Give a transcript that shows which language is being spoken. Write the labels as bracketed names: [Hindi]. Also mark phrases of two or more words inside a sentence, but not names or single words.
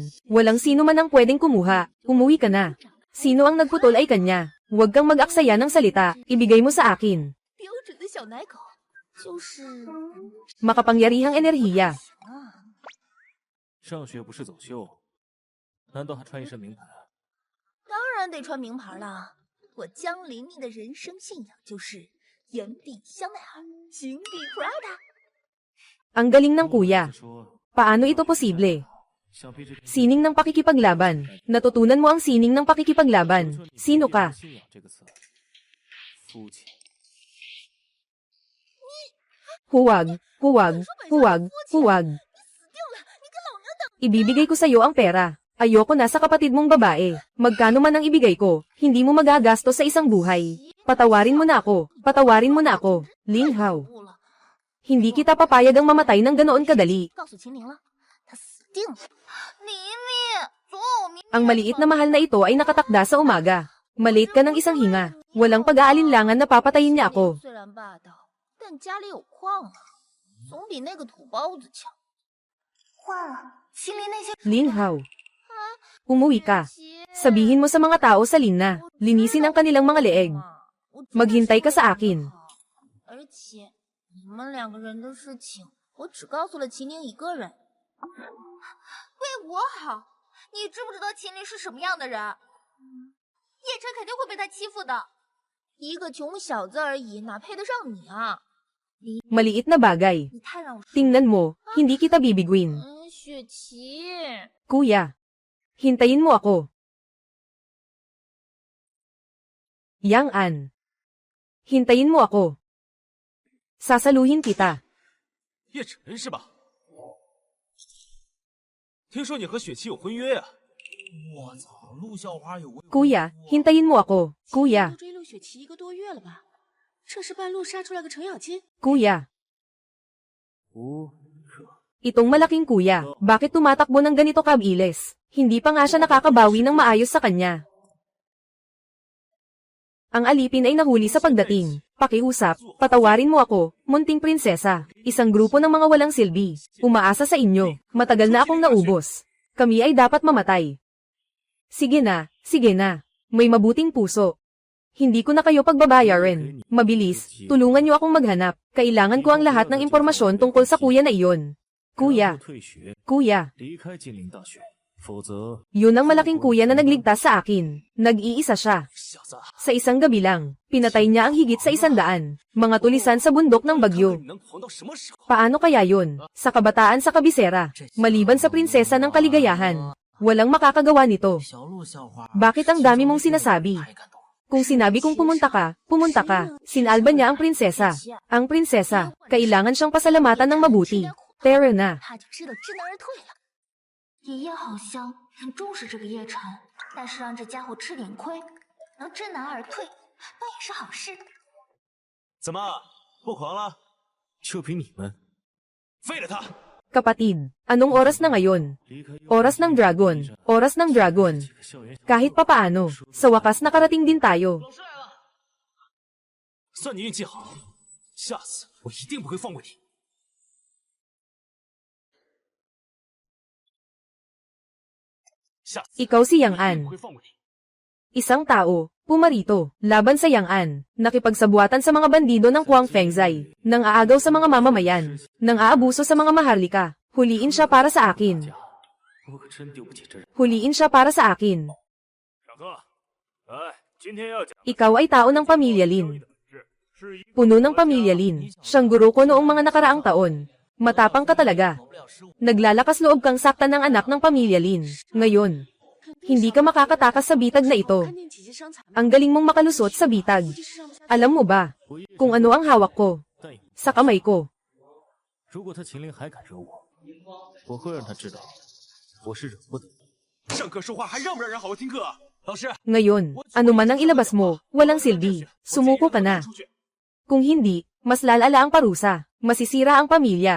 [Filipino] Walang sino man ang pwedeng kumuha. Umuwi ka na. Sino ang nagputol ay kanya. Huwag kang mag-aksaya ng salita. Ibigay mo sa akin. [Chinese] 标准的小奶狗，就是 [Filipino] Makapangyarihang enerhiya. [Chinese] 上学不是走秀，难道还穿一身名牌啊？当然得穿名牌了。我江玲玲的人生信仰就是言必香奈儿，行必 Prada。 [Filipino] Ang galing ng kuya. [Chinese] 是说 [Filipino] Paano ito posible? [Chinese] 想必这 [Filipino] Sining ng pakikipaglaban. Natutunan mo ang sining ng pakikipaglaban. Sino ka? [Chinese] 信仰这个词，肤浅。 [Filipino] Huwag, huwag, huwag, huwag. Ibibigay ko sa'yo ang pera. Ayoko na sa kapatid mong babae. Magkano man ang ibigay ko, hindi mo magagasto sa isang buhay. Patawarin mo na ako. Patawarin mo na ako. Lin Hao. [Chinese] 不了， [Filipino] Hindi kita papayag ang mamatay ng ganoon kadali. [Chinese] 告诉秦玲了，她死定了。黎黎，昨晚我明 [Filipino] Ang maliit na mahal na ito ay nakatakda sa umaga. Malate ka ng isang hinga. Walang pag-aalinlangan na papatayin niya ako. [Chinese] 虽然霸道，但家里有矿啊，总比那个土包子强。坏了，秦林那些 [Filipino] Lin Hao. Umuwi ka. Sabihin mo sa mga tao sa Lin na, linisin ang kanilang mga leeg. Maghintay ka sa akin. [Chinese] 而且你们两个人的事情，我只告诉了秦岭一个人。为我好，你知不知道秦岭是什么样的人？叶晨肯定会被他欺负的。一个穷小子而已，哪配得上你啊？ [Filipino] Maliit na bagay. [Chinese] 你太让我失望。 [Filipino] Tingnan mo, hindi kita bibiguin. [Chinese] 雪琪， [Filipino] Kuya. Hintayin mo ako. Yang An. Hintayin mo ako. Sasaluhin kita. [Chinese] 叶晨是吧？听说你和雪琪有婚约呀、我操，陆校花有未婚 [Filipino] Kuya, hintayin mo ako. Kuya, [Chinese] 都追陆雪琪1个多月了吧？这是半路杀出来个程咬金？ [Filipino] kuya. [Chinese] 不， [Filipino] Itong malaking kuya, bakit tumatakbo ng ganito kabilis? Hindi pa nga siya nakakabawi ng maayos sa kanya. Ang alipin ay nahuli sa pagdating. Pakiusap, patawarin mo ako, munting prinsesa. Isang grupo ng mga walang silbi. Umaasa sa inyo. Matagal na akong naubos. Kami ay dapat mamatay. Sige na, sige na. May mabuting puso. Hindi ko na kayo pagbabayaran. Mabilis, tulungan niyo akong maghanap. Kailangan ko ang lahat ng impormasyon tungkol sa kuya na iyon. [Chinese] 然后 [Filipino] Kuya, [Chinese] 退学， [Filipino] kuya, [Chinese] 离开金陵大学，否则 [Filipino] yun ang malaking kuya na nagligtas sa akin. Nag-iisa siya. [Chinese] 小子， [Filipino] Sa isang gabi lang, pinatay niya ang higit sa 100 mga tulisan sa bundok ng [Chinese] 看看 [Filipino] bagyo. [Chinese] 你能狂到什么时候？ [Filipino] Paano kaya yun? Sa kabataan sa kabisera, maliban sa prinsesa ng kaligayahan, walang makakagawa nito. [Chinese] 小陆校花， [Filipino] Bakit ang dami mong sinasabi? [Chinese] 太感动了。 [Filipino] Kung sinabi kong pumunta ka, sinalba niya ang prinsesa. Ang prinsesa, kailangan siyang pasalamatan ng mabuti. Pero na, [Chinese] 他就知道知难而退了。爷爷好像很重视这个叶晨，但是让这家伙吃点亏，能知难而退，那也是好事。怎么不狂了？就凭你们废了他！ [Filipino] kapatid, anong oras na ngayon? [Chinese] 离开幼 [Filipino] Oras ng dragon, oras ng dragon. [Chinese] 这个校园， [Filipino] Kahit papaano, sa wakas nakarating din tayo. [Chinese] 算你运气好，下次我一定不会放过你。下次 [Filipino] Ikaw si [Chinese] 我 [Filipino] Yang [Chinese] 一定 [Filipino] An. [Chinese] 不会放过你。 [Filipino] Isang tao, pumarito, laban sa Yang An, nakipagsabuatan sa mga bandido ng Kuang Fengzai, nang aagaw sa mga mamamayan, nang aabuso sa mga maharlika. Huliin siya para sa akin. [Chinese] 我可真丢不起这人。 [Filipino] Huliin siya para sa akin. [Chinese] 小哥，来，今天要讲 [Filipino] Ikaw ay tao ng pamilya Lin. [Chinese] 是一 [Filipino] Puno ng pamilya Lin. Siyang guro ko noong mga nakaraang taon. Matapang ka talaga. Naglalakas loob kang saktan ng anak ng pamilya Lin. Ngayon, hindi ka makakatakas sa bitag na ito. [Chinese] 看见姐姐伤残， [Filipino] Ang galing mong makalusot sa bitag. [Chinese] 估计是上不下去。 [Filipino] Alam mo ba, kung ano ang hawak ko, [Chinese] 但也 [Filipino] sa kamay ko. [Chinese] 如果他秦陵还敢惹我，我会让他知道我是惹不得。上课说话还让不让人好好听课啊？老师， [Filipino] Ngayon, ano man ang ilabas mo, walang silbi. Sumuko ka na. [Chinese] 出去。 [Filipino] Kung hindi, mas lalala ang parusa. Masisira ang pamilya.